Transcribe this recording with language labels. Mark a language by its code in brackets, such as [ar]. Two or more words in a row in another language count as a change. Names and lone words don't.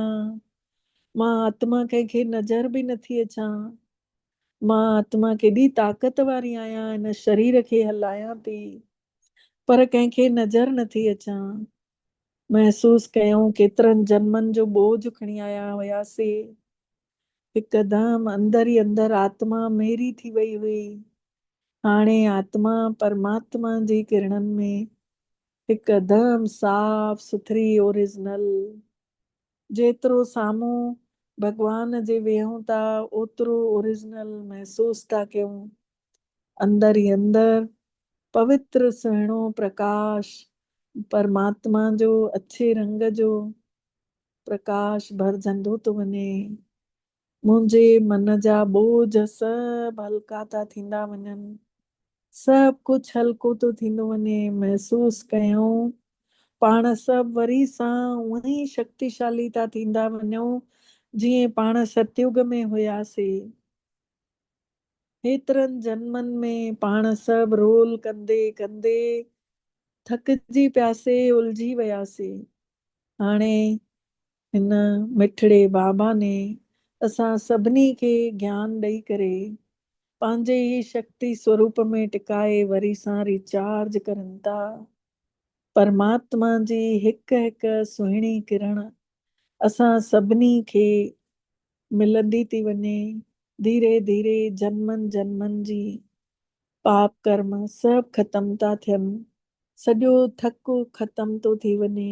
[sd] मां आत्मा कंहिंखे नज़र बि नथी अचां। मां आत्मा केॾी ताक़त वारी आहियां, हिन शरीर खे हलायां थी पर कंहिंखे नज़र नथी अचां। महसूस कयूं केतिरनि जन्मनि जो बोझ खणी आया हुयासीं। हिकदमि अंदर ही अंदर आत्मा मेरी थी वई हुई। हाणे आत्मा परमात्मा जी किरणनि में हिकदमि साफ़ सुथरी ओरिजिनल। जेतिरो साम्हूं भॻवान जे वेहूं था ओतिरो ओरिजिनल महसूस था कयूं। अंदर ही अंदर पवित्र सुहिणो प्रकाश परमात्मा जो अच्छे रंग जो प्रकाश भरजंदो थो वञे। मुंहिंजे मन जा बोझ सभु हल्का था थींदा वञनि। सभु कुझु हल्को थो थींदो वञे। महसूस कयूं पाण सभु वरी सां उहे ई शक्तिशाली था थींदा वञूं जीअं पाण सतयुग में हुयासीं, हेतिरनि जन्मनि में पाण सभु रोल कंदे कंदे थकिजी पियासीं, उलझी वियासीं। हाणे हिन मिठड़े बाबा ने असां सभिनी खे ज्ञान ॾेई करे पंहिंजे ई शक्ति स्वरूप में टिकाए वरी सां रिचार्ज करनि था। परमात्मा जी हिक हिक सुहिणी किरण असां सभिनी खे मिलंदी थी वञे। धीरे धीरे जन्मनि जन्मनि जी पाप कर्म सभु ख़तम था थियनि, सॼो थक ख़तम थो थी वञे।